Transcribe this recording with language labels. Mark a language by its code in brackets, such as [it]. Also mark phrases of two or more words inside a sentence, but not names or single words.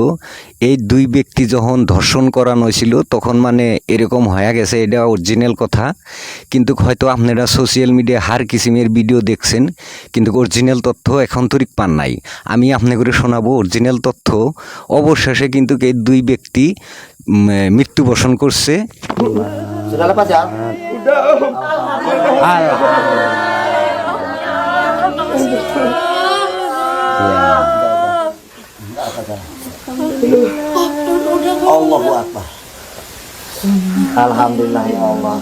[bn] এই দুই ব্যক্তি যখন ধর্ষণ করানো হয়েছিল তখন মানে এরকম হয়ে গেছে, এটা অরিজিনাল কথা। কিন্তু হয়তো আপনারা [en] social media [bn] হার কিসিমের ভিডিও দেখছেন, কিন্তু অরিজিনাল তথ্য এখন তরিক পান নাই। আমি আপনাকে শোনাবো অরিজিনাল তথ্য। অবশেষে কিন্তু এই দুই ব্যক্তি মৃত্যুবরণ করছে। [id] Sudah lepas ya? [ar] الله أكبر. الحمد لله يا الله.